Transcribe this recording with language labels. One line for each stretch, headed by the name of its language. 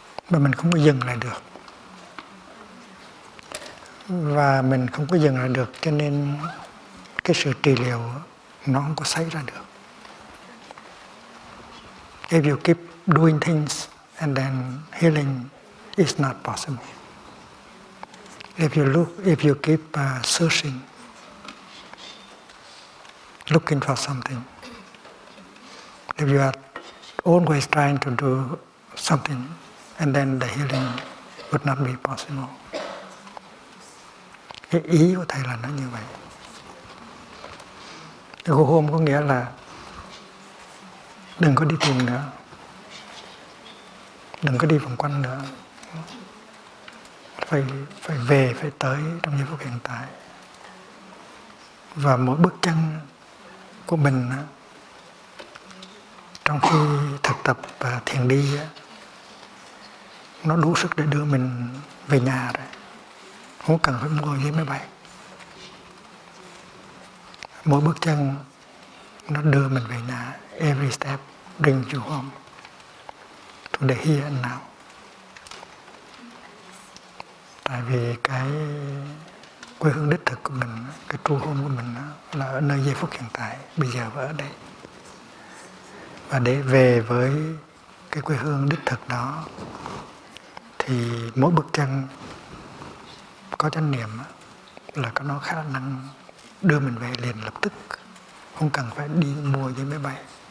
Vietnamese: Mà mình không có dừng lại được. Và mình không có dừng lại được, cho nên cái sự trị liệu nó không có xảy ra được.
English: If you keep doing things and then healing is not possible. If you keep searching, looking for something, if you are always trying to do something, and then the healing would not be possible.
Vietnamese: Cái ý của thầy là nó như vậy.
English: Go home
Vietnamese: có nghĩa là đừng có đi tìm nữa, đừng có đi vòng quanh nữa, phải về, phải tới trong giây phút hiện tại. Và mỗi bước chân của mình trong khi thực tập thiền đi, nó đủ sức để đưa mình về nhà rồi, không cần phải mua vé máy bay. Mỗi bước chân nó đưa mình về nhà.
English: Every step brings you home to the here and now.
Vietnamese: Tại vì cái quê hương đích thực của mình, cái
English: true home
Vietnamese: của mình là ở nơi giây phút hiện tại, bây giờ và ở đây. Và để về với cái quê hương đích thực đó thì mỗi bước chân có chánh niệm là có nó khả năng đưa mình về liền lập tức, không cần phải đi mua vé máy bay.